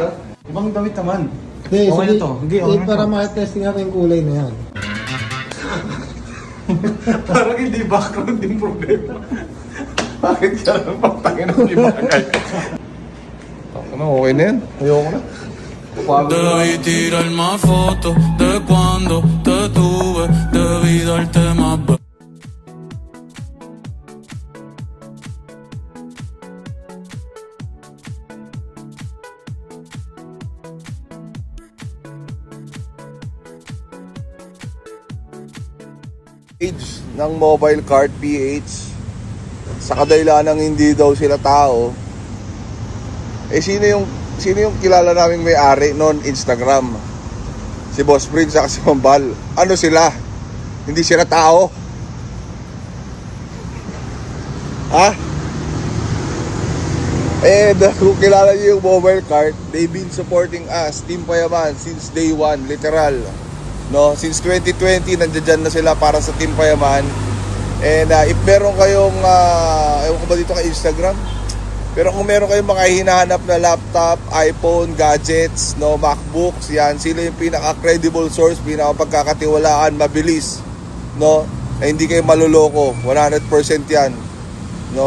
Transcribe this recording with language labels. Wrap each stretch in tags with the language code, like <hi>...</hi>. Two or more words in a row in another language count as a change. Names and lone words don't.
<tl>Ibang damit naman. Hindi, Okay na to. Hindi, okay na para to. makatesting natin yung kulay na yan. Parang hindi background yung problema. Bakit ka lang pagtangin ng ibagay? Ano, okay na yan. Ayoko na.</tl> <es>Debí tirar más fotos de cuando te tuve. Debí darte más</es> <tl>Page ng Mobile Cart PH sa kadahilanang hindi daw sila tao. Eh sino yung kilala naming may-ari noon Instagram? Si Boss Prince at si Mambal. Ano sila? Hindi sila tao. Ha?</tl> <en>And</en> <tl>kung kilala niyo yung</tl> <en>Mobile Cart, they've been supporting us, Team Payaman, since day one, literal.</en> <tl>No, since 2020 nandiyan na sila para sa Team Payaman.</tl> <en>And if</en> <tl>meron kayong ewan ko ba dito kay Instagram, pero kung meron kayong mga hinahanap na laptop, iPhone, gadgets, no, MacBooks, yan sila yung</tl> <en>pinaka-credible source,</en> <tl>pinaka-pagkakatiwalaan, mabilis, no, na hindi kayo maluloko, 100% yan, no.</tl>